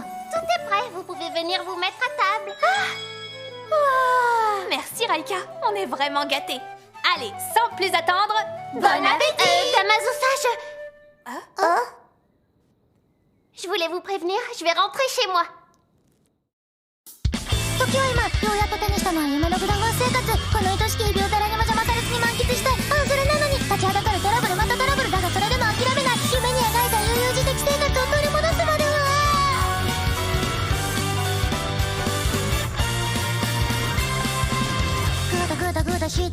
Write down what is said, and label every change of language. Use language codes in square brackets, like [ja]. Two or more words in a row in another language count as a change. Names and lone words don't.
[fr] Tout est prêt, vous pouvez venir vous mettre à table. Merci Raika, on est vraiment gâtés. Allez, sans plus attendre, Bon appétit. Damazusa, je voulais vous prévenir, je vais rentrer chez moi. [ja] 時は今ようやっと手にしたのは夢のグラフ生活この愛しき日々を誰にも邪魔されずに満喫したいそれなのに立ちはだかるトラブルまたトラブルだがそれでも諦めない夢に描いた悠々自適生活を取り戻すまではグダグダグダしてい